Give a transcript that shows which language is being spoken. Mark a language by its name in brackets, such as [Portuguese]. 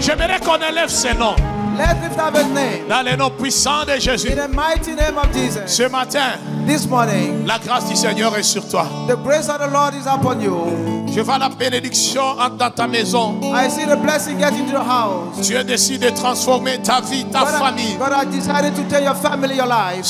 [French] J'aimerais qu'on élève ses noms [English] Let's lift up his name. [French] dans les noms puissants de Jésus. [English] In the mighty name of Jesus. [French] Ce matin, [English] This morning, [French] la grâce du Seigneur est sur toi. [English] the grace of the Lord is upon you. [French] Je vois la bénédiction entre dans ta maison. [English] I see the blessing get into the house. [French] Tu as décidé de transformer ta vie, ta famille. [English] God has decided to tell your family, your life.